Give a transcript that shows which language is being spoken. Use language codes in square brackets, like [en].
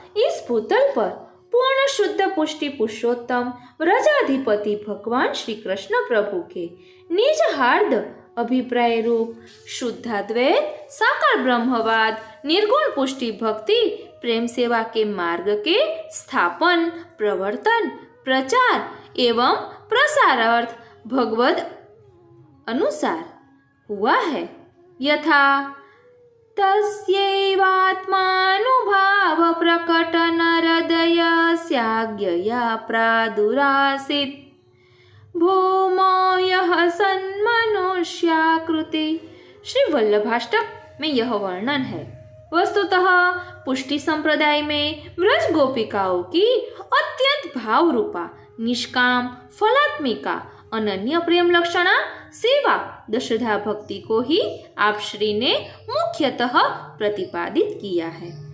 [hi] इस भूतल पर पूर्ण शुद्ध पुष्टि पुरुषोत्तम व्रजाधिपति भगवान श्री कृष्ण प्रभु के निज हार्द अभिप्राय रूप शुद्धाद्वैत साकार ब्रह्मवाद निर्गुण पुष्टि भक्ति प्रेम सेवा के मार्ग के स्थापन प्रवर्तन प्रचार एवं प्रसारार्थ भगवद अनुसार हुआ है। [sa] यथा तस्यैवात्मानुभाव प्रकटन हृदयस्याज्ञया प्रादुरासीत् भूमो यः सन्मनुष्याकृति। [hi] श्री वल्लभाष्टक में यह वर्णन है। वस्तुतः पुष्टि संप्रदाय में व्रज गोपिकाओं की अत्यंत भाव रूपा निष्काम फलात्मिका अनन्य प्रेम लक्षणा सेवा दशधा भक्ति को ही आप श्री ने मुख्यतः प्रतिपादित किया है।